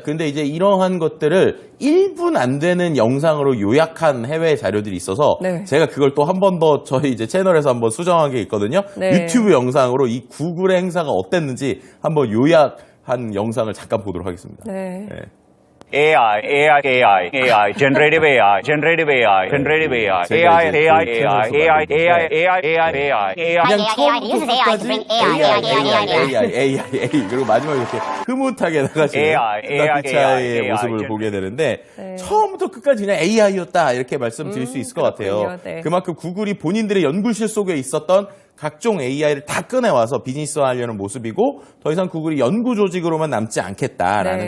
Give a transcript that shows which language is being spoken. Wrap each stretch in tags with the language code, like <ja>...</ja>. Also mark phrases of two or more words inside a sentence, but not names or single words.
<ko>근데 이제 이러한 것들을 1분 안 되는 영상으로 요약한 해외 자료들이 있어서 네. 제가 그걸 또 한 번 더 저희 이제 채널에서 한번 수정한 게 있거든요. 네. 유튜브 영상으로 이 구글의 행사가 어땠는지 한번 요약한 영상을 잠깐 보도록 하겠습니다. 네. 네.</ko> <en>AI, generative AI, generative AI, generative AI,</en> <ko>제가 AI, 이제 AI, 그 AI, 채널에서 AI, 만든 AI, AI, AI, AI. 그냥 AI, 처음부터</ko> <en>uses AI to</en> <ko>끝까지</ko> <en>bring AI,</en> <ko>그리고 마지막에 이렇게 흐뭇하게 나가시는 AI, 나피차의 AI, 모습을 AI. 보게 되는데 네. 처음부터 끝까지 그냥 AI였다 이렇게 말씀드릴 수 있을 것 같아요. 그렇군요. 네. 그만큼 구글이 본인들의 연구실 속에 있었던 각종 AI를 다 꺼내와서 비즈니스화하려는 모습이고 더 이상 구글이 연구 조직으로만 남지 않겠다라는</ko>